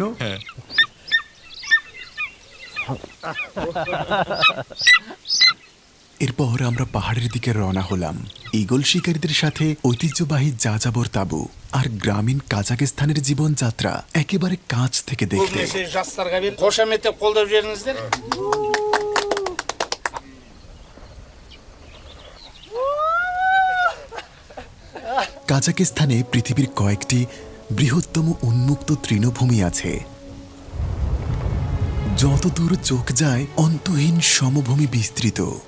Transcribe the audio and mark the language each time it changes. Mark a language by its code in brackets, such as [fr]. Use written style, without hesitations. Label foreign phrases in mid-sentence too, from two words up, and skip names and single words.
[bn] হ্যাঁ। এরপর আমরা পাহাড়ের দিকে রওনা হলাম, ঈগল শিকারীদের সাথে ঐতিহ্যবাহী যাযাবর তাঁবু আর গ্রামীণ কাজাকিস্তানের জীবনযাত্রা একেবারে কাছ থেকে দেখতে। [kk] Көбінесе жастарға бер қошаметте қолдап жіберіңіздер. [bn] কাজাকিস্তানে পৃথিবীর কয়েকটি বৃহত্তম উন্মুক্ত তৃণভূমি আছে। যতদূর চোখ যায় অন্তহীন সমভূমি বিস্তৃত।